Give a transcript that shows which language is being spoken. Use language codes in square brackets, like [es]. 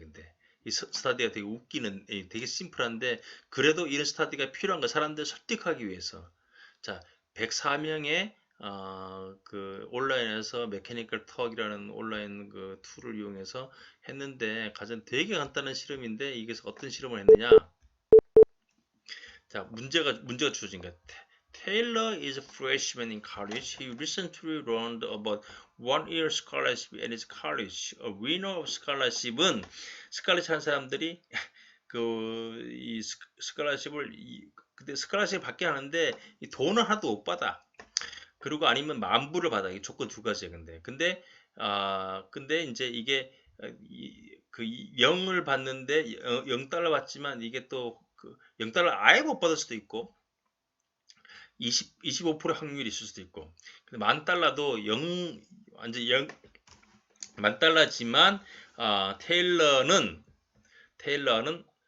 [ko] 근데 이 스타디가 되게 웃기는, 되게 심플한데 그래도 이런 스타디가 필요한 거 사람들 설득하기 위해서. 자, 104명의 그 온라인에서 메커니컬 턱이라는 온라인 그 툴을 이용해서 했는데 가장 되게 간단한 실험인데 이게 어떤 실험을 했느냐? 자, 문제가 주어진 거야. [en] Taylor is a freshman in college. He recently learned about one-year scholarship at his college. A winner of scholarship [ko] 은 스칼렛 한 사람들이 이 스칼렛십을 근데 스칼렛십 받게 하는데 이 돈은 하나도 못 받아. 그리고 아니면 만불을 받아. 이 조건 두 가지야. 근데 근데 이제 이게 그 0을 받는데 0달러 받지만 이게 또 그 0달러 아예 못 받을 수도 있고 25% 확률이 있을 수도 있고 근데 만 달러도 0 완전 0 만 달러지만 테일러는